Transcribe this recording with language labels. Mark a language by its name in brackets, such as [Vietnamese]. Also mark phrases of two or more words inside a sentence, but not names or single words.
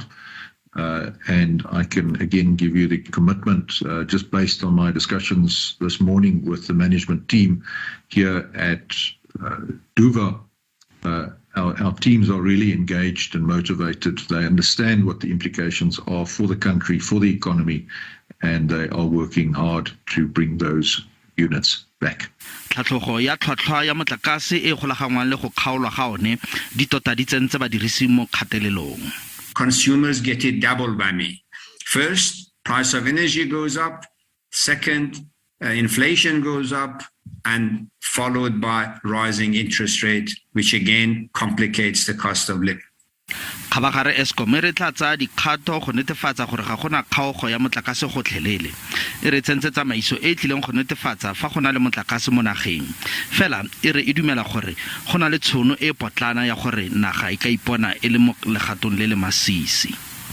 [English] And I can again give you the commitment just based on my discussions this morning with the management team here at Duva. Our teams are really engaged and motivated. They understand what the implications are for the country, for the economy, and they are working hard to bring those units back. [Tswana] Tlhatlhogo ya tlhwatlhwa ya motlakase e golagangwang le go kgaolwa ga one di tota di tsentse badirisi mo kgatelelong. [English] Consumers get it double whammy. First, price of energy goes up. Second, inflation goes up, and followed by rising interest rate, which again complicates the cost of living. [Tswana] Khabagare Eskom re tla tsa dikgato go netefatsa gore ga gona kgaogo ya motlakase go tlhelele. E re tsentse tsamaiso e tlileng go netefatsa fa gona le motlakase mo nageng. Fela e re e dumela gore gona le tshono e potlana ya gore naga e ka ipona e le mo legatong le le masisi.